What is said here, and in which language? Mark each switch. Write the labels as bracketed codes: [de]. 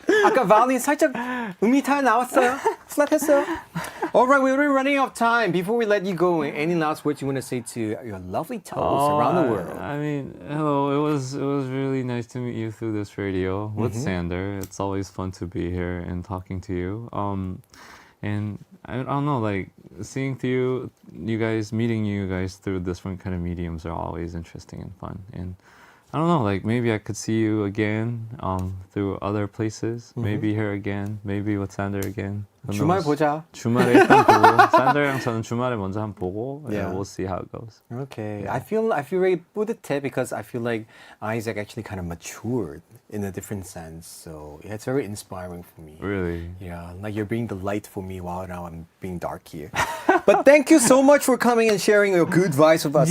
[ko] 아까 바울린 살짝 음이탈 나왔어요. 슬랩했어요. [en] Alright, we're running out of time. Before we let you go, any last words you want to say to your lovely toes around the world? I mean, hello. It was really nice to meet you through this radio with Sander. It's always fun to be here and talking to you. And I don't know, like seeing through you guys, meeting you guys through different kind of mediums are always interesting and fun. And I don't know, like maybe I could see you again through other places. Maybe here again. Maybe with Sander again. Who [ko] 주말 [en] knows? [ko] 보자. 주말에 일단 보고 산더랑 저는 주말에 먼저 한번 보고 [en] Yeah. and we'll see how it goes. Okay, I feel very 뿌듯해 because I feel like Isaac actually kind of matured in a different sense. So yeah, it's very inspiring for me. Really? Yeah, like you're being the light for me while now I'm being dark here. But thank you so much for coming and sharing your good vibes with us